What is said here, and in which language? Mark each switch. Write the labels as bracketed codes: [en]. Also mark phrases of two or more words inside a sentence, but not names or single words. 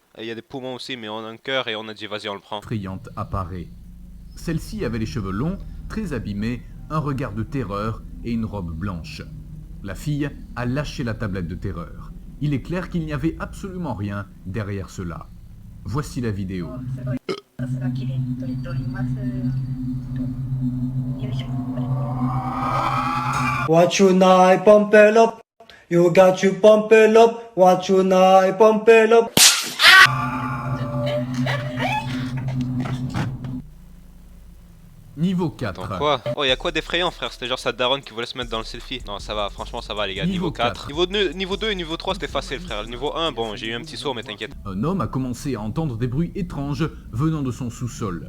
[fr] Et il y a des poumons aussi, mais on a un cœur et on a dit, vas-y, on le prend. effrayante apparaît. Celle-ci avait les cheveux longs, très abîmés, un regard de terreur et une robe blanche. La fille a lâché la tablette de terreur. Il est clair qu'il n'y avait absolument rien derrière cela. Voici la vidéo. [ja] さすが綺麗に撮れております。よいしょ。 [en] What you night, pump it up. You got you pump it up. What you night, pump it up. [fr] Niveau 4. Attends, quoi? Oh, y'a quoi d'effrayant, frère? C'était genre sa daronne qui voulait se mettre dans le selfie. Non, ça va, franchement, ça va, les gars. Niveau 4. Niveau 2 et niveau 3, c'était facile, frère. Le niveau 1, bon, j'ai eu un petit saut, mais t'inquiète. Un homme a commencé à entendre des bruits étranges venant de son sous-sol.